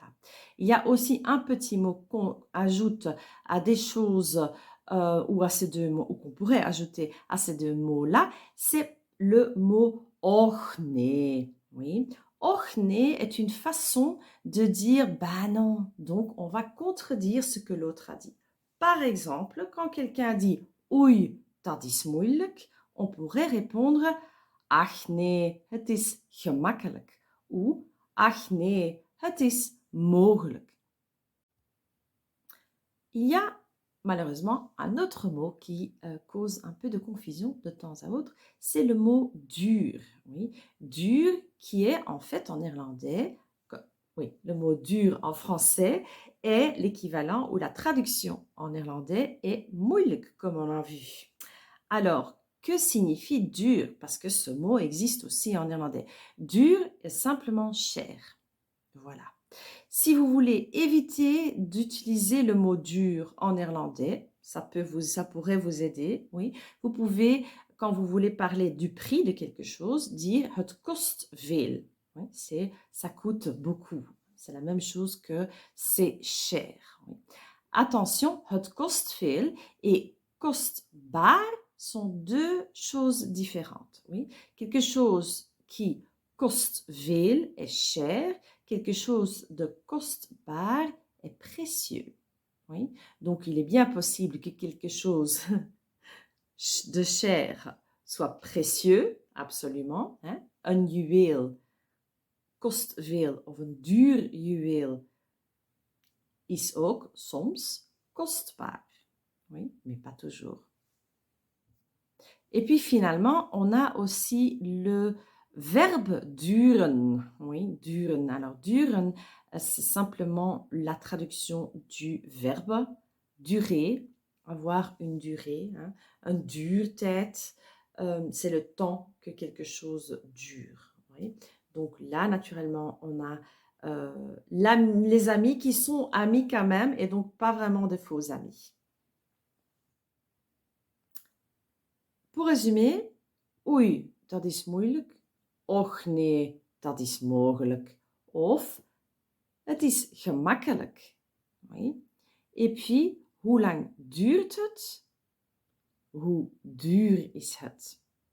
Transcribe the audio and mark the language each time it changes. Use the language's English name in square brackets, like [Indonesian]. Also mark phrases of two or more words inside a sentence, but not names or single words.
[French] Il y a aussi un petit mot qu'on ajoute à des choses ou à ces deux mots, ou qu'on pourrait ajouter à ces deux mots-là, c'est le mot [Dutch] och nee. [French] Oui. [Dutch] Och nee [French] est une façon de dire bah non, donc on va contredire ce que l'autre a dit. Par exemple, quand quelqu'un dit [Dutch] oei, dat is moeilijk, [French] on pourrait répondre [Dutch] ach nee, het is gemakkelijk [French] ou [Dutch] ach nee, het is mogelijk. [French] Il y a malheureusement un autre mot qui cause un peu de confusion de temps à autre, c'est le mot dur. Oui, dur qui est en fait en néerlandais, oui, le mot dur en français est l'équivalent ou la traduction en néerlandais est moeilijk, comme on l'a vu. Alors, que signifie dur? Parce que ce mot existe aussi en néerlandais. Dur est simplement cher. Voilà. Si vous voulez éviter d'utiliser le mot dur en néerlandais, ça pourrait vous aider, oui. Vous pouvez, quand vous voulez parler du prix de quelque chose, dire [Dutch] het kost veel. [French] Oui, ça coûte beaucoup. C'est la même chose que c'est cher. Oui. Attention, [Dutch] het kost veel [French] et kostbaar sont deux choses différentes. Oui. Quelque chose qui [Dutch] kost veel [French] est cher, quelque chose de kostbaar est précieux. Oui. Donc, il est bien possible que quelque chose de cher soit précieux, absolument. Hein? [Dutch] Un juweel kost veel of een duur juweel is ook soms kostbaar. [French] Oui, mais pas toujours. Et puis finalement, on a aussi le verbe duren. Oui, duren. Alors, duren, c'est simplement la traduction du verbe durer, avoir une durée, hein, un duurtijd. C'est le temps que quelque chose dure. Oui. Donc là, naturellement, on a les amis qui sont amis quand même et donc pas vraiment de faux amis. Pour résumer, [Dutch] oei, dat is moeilijk. Och nee, dat is mogelijk. Of, het is gemakkelijk. [French] Oui. Et puis, [Dutch] hoe lang duurt het? Hoe duur is het?